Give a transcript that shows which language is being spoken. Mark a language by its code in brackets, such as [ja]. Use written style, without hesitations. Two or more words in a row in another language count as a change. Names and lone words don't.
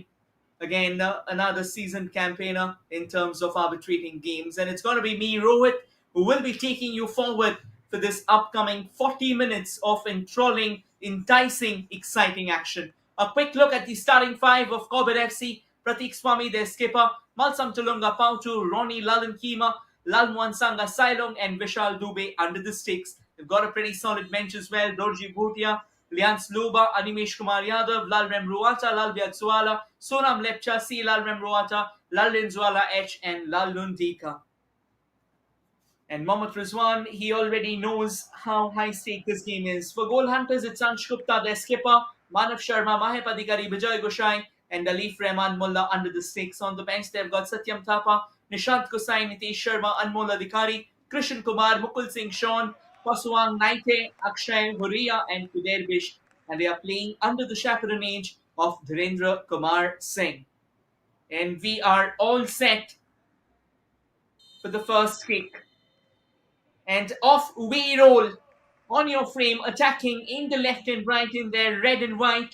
[en] Again, another seasoned campaigner in terms of arbitrating games. And it's going to be me, Rohit, who will be taking you forward for this upcoming 40 minutes of enthralling, enticing, exciting action. A quick look at the starting five of Corbett FC. Pratik Swami, their skipper, Malsam Tulunga Pautu, Ronnie Lalan Kima, Lalmuan Sanga Sailong, and Vishal Dubey under the sticks. They've got a pretty solid bench as well. Dorji Bhutia, Lians Luba, Animesh Kumar Yadav, Lalrem Ruata, Lalbiat Suala, Sonam Lepcha, C. Lalrem Ruata, Lalin Zuala H, and Lalundika. And Mohammad Rizwan, he already knows how high stake this game is. For Goal Hunters, it's Ansh Gupta, their skipper, Manav Sharma, Mahep Adhikari, Bijoy Goshai, and Alif Rahman Mullah under the sticks. On the bench, they've got Satyam Thapa, Nishant Kusai, Nitesh Sharma, Anmol Adhikari, Krishan Kumar, Mukul Singh Sean, Pasuang Naite, Akshay Huria, and Kuder Bish. and they are playing under the chaperonage of Dhirendra Kumar Singh. And we are all set for the first kick. And off we roll. On your frame, attacking in the left and right in their red and white.